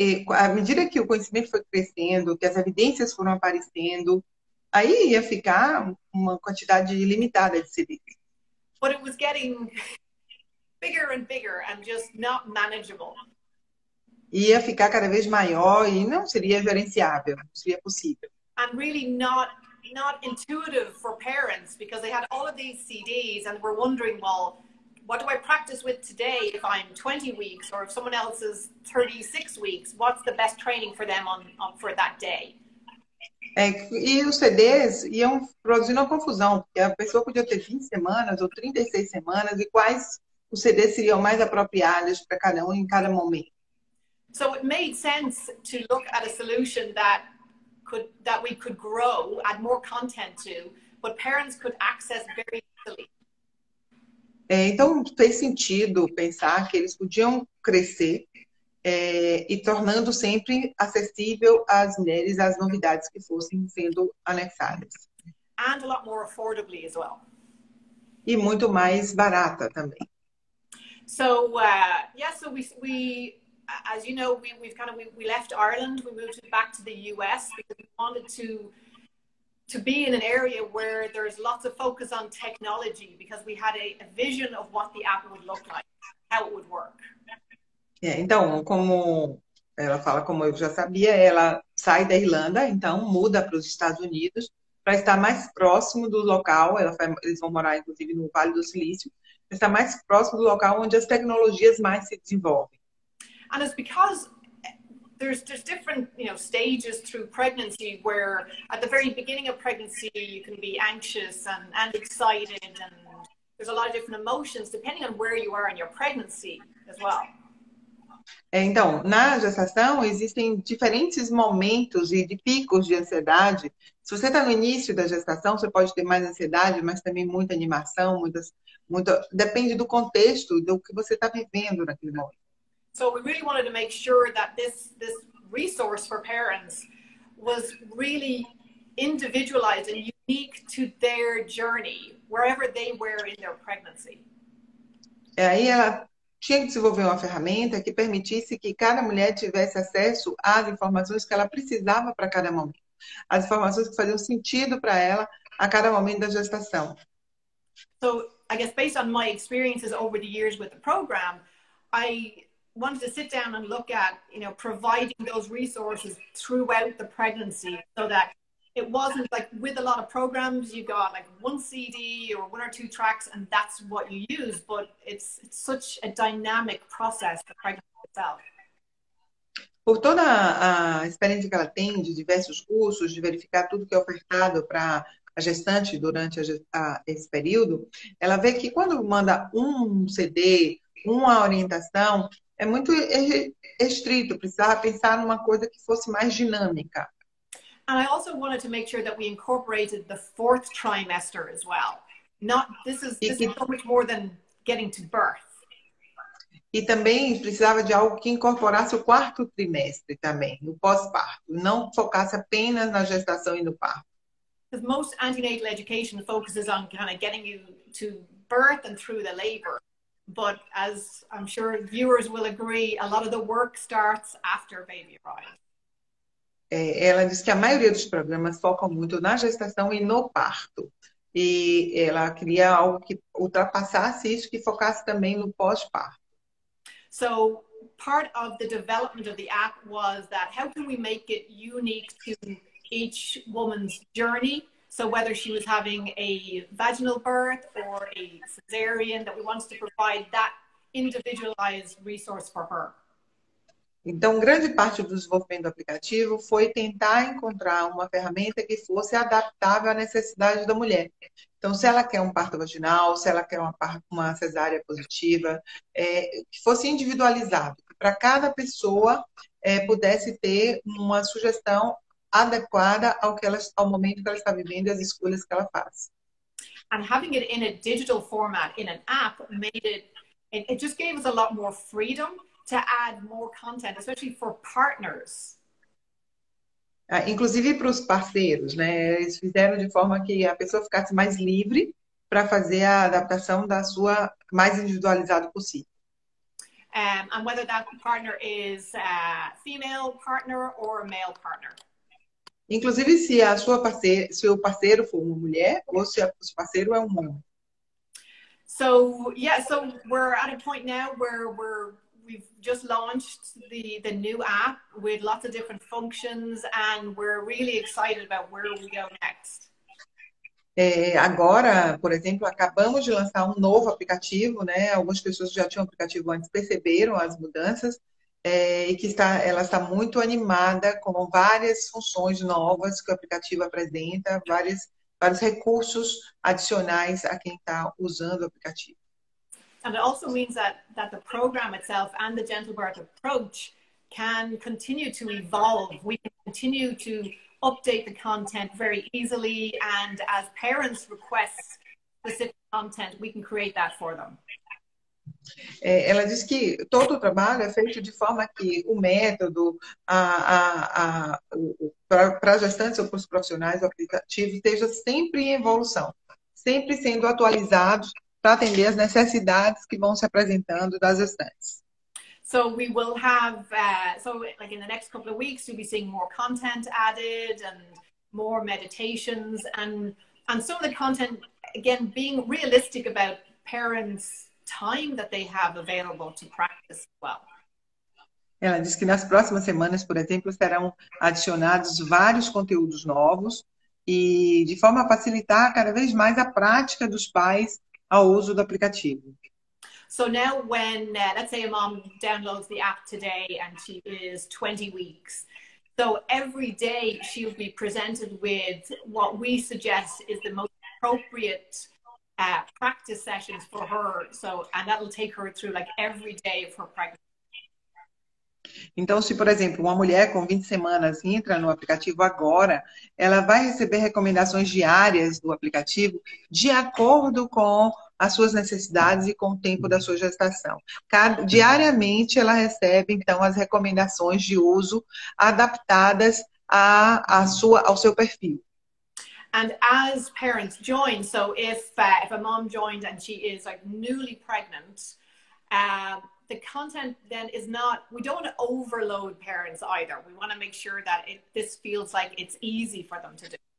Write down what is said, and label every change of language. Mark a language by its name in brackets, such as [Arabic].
[Portuguese] À medida que o conhecimento foi crescendo, que as evidências foram aparecendo, aí ia ficar uma quantidade ilimitada de CDs. [English] But it was getting bigger and just not manageable. [Portuguese] Ia ficar cada vez maior e não seria gerenciável, não seria possível. [English] And really not intuitive for parents, because they had all of these CDs and were wondering, well, what do I practice with today if I'm 20 weeks or if someone else is 36 weeks? What's the best training for them for that day? [Portuguese] E os CDs iam produzindo uma confusão, porque a pessoa podia ter 20 semanas ou 36 semanas, e quais os CDs seriam mais apropriados para cada um em cada momento. [English] So it made sense to look at a solution that we could grow, add more content to, but parents could access very easily. [Portuguese] Então fez sentido pensar que eles podiam crescer e tornando sempre acessível às mulheres as novidades que fossem sendo anexadas. [English] And a lot more affordably as well. [Portuguese] E muito mais barata também. [English] So we as you know, we left Ireland, we moved back to the US because we wanted to be in an area where there's lots of focus on technology because we had a vision of what the app would look like, how it would work. [Portuguese] Então, como ela fala, como eu já sabia, ela sai da Irlanda, então muda para os Estados Unidos para estar mais próximo do local. Eles vão morar, inclusive, no Vale do Silício, para estar mais próximo do local onde as tecnologias mais se desenvolvem. [English] And it's because there's different, stages through pregnancy where at the very beginning of pregnancy you can be anxious and excited, and there's a lot of different emotions depending on where you are in your pregnancy as well. [Portuguese] Então, na gestação existem diferentes momentos e de picos de ansiedade. Se você está no início da gestação, você pode ter mais ansiedade, mas também muita animação, depende do contexto, do que você está vivendo naquele momento. [English] So we really wanted to make sure that this resource for parents was really individualized and unique to their journey, wherever they were in their pregnancy. [Portuguese] Aí ela tinha que desenvolver uma ferramenta que permitisse que cada mulher tivesse acesso às informações que ela precisava para cada momento. As informações que faziam sentido para ela a cada momento da gestação. [English] So I guess based on my experiences over the years with the program, I wanted to sit down and look at, providing those resources throughout the pregnancy so that it wasn't like with a lot of programs, you got like one CD or one or two tracks and that's what you use, but it's such a dynamic process, the pregnancy itself. [Portuguese] Por toda a experiência que ela tem de diversos cursos, de verificar tudo que é ofertado para a gestante durante esse período, ela vê que quando manda um CD, uma orientação, é muito restrito, precisava pensar numa coisa que fosse mais dinâmica. [English] And I also wanted to make sure that we incorporated the fourth trimester as well. This is so much more than getting to birth. [Portuguese] E também precisava de algo que incorporasse o quarto trimestre também, no pós-parto, não focasse apenas na gestação e no parto. [English] Because most antenatal education focuses on kind of getting you to birth and through the labor. But as I'm sure viewers will agree, a lot of the work starts after baby arrives. [Portuguese] Ela diz que a maioria dos programas focam muito na gestação e no parto. E ela queria algo que ultrapassasse isso, que focasse também no pós-parto. [English] So part of the development of the app was that how can we make it unique to each woman's journey? So whether she was having a vaginal birth or a cesarean, that we wanted to provide that individualized resource for her. [Portuguese] Então, grande parte do desenvolvimento do aplicativo foi tentar encontrar uma ferramenta que fosse adaptável à necessidade da mulher. Então, se ela quer um parto vaginal, se ela quer uma cesárea positiva, que fosse individualizado, que para cada pessoa pudesse ter uma sugestão adequada ao momento que ela está vivendo e as escolhas que ela faz. [English] And having it in a digital format, in an app, it just gave us a lot more freedom to add more content, especially for partners. [Portuguese] Inclusive para os parceiros, né? Eles fizeram de forma que a pessoa ficasse mais livre para fazer a adaptação da sua mais individualizado possível. [English] And whether that partner is a female partner or a male partner. [Portuguese] Inclusive se o parceiro for uma mulher ou se o parceiro é um homem. [English] So we're at a point now where we've just launched the new app with lots of different functions, and we're really excited about where we go next. [Portuguese] Agora, por exemplo, acabamos de lançar um novo aplicativo, né? Algumas pessoas que já tinham aplicativo antes perceberam as mudanças e que ela está muito animada com várias funções novas que o aplicativo apresenta, vários recursos adicionais a quem está usando o aplicativo. [English] And it also means that the program itself and the gentle birth approach can continue to evolve. We can continue to update the content very easily, and as parents request specific content, we can create that for them. [Portuguese] Ela diz que todo o trabalho é feito de forma que o método para gestantes ou para os profissionais, o aplicativo esteja sempre em evolução, sempre sendo atualizado para atender as necessidades que vão se apresentando das gestantes. [English] So we will have, like in the next couple of weeks, you'll be seeing more content added, and more meditations, and some of the content, again, being realistic about parents' time that they have available to practice as well. [Portuguese] Ela diz que nas próximas semanas, por exemplo, serão adicionados vários conteúdos novos e de forma a facilitar cada vez mais a prática dos pais ao uso do aplicativo. [English] So now when, let's say a mom downloads the app today and she is 20 weeks, so every day she'll be presented with what we suggest is the most appropriate practice sessions for her. So, and that'll take her through like every day of her pregnancy. [Portuguese] Então, se, por exemplo, uma mulher com 20 semanas entra no aplicativo agora, ela vai receber recomendações diárias do aplicativo de acordo com as suas necessidades e com o tempo da sua gestação. Diariamente, ela recebe, então, as recomendações de uso adaptadas ao seu perfil. [English] And as parents join, so if a mom joined and she is like newly pregnant, the content then is not, we don't want to overload parents either. We want to make sure that this feels like it's easy for them to do.